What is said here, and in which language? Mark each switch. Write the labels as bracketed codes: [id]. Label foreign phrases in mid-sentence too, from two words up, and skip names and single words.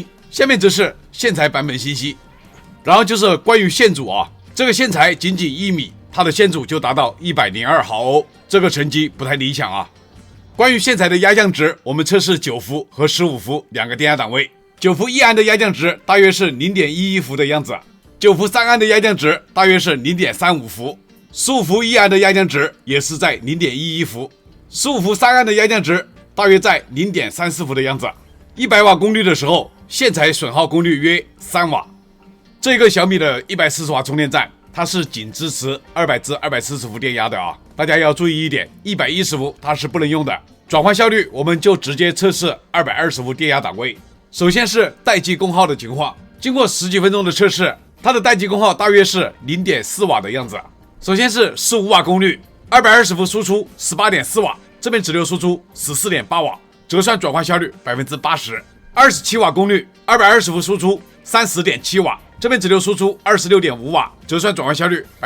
[zh] 下面则是線材版本信息，然後就是關於線阻啊，這個線材僅僅1米，它的線阻就達到102毫歐，這個成績不太理想啊。關於線材的壓降值，我們測試9伏和15伏2個電壓檔位，9伏 1安的壓降值大約是 0.11 伏的樣子。9伏3安的壓降值大約是 0.35 伏，15伏1安的壓降值也是在 0.11 伏，15伏3安的壓降值大約在 0.34 伏的樣子。100瓦功率的時候，線材損耗功率約3瓦。這個小米的140瓦充電站，它是僅支持200至240伏電壓的啊，大家要注意一點，110伏它是不能用的。轉換效率，我們就直接測試220伏電壓檔位。首先是待機功耗的情況，經過10幾分鐘的測試，它的待機功耗大約是 0.4 瓦的樣子。首先是15瓦功率，220伏輸出 18.4 瓦，這邊直流輸出 14.8 瓦，折算轉換效率 80%。27瓦功率，220伏輸出 30.7 瓦，這邊直流輸出 26.5 瓦，折算轉換效率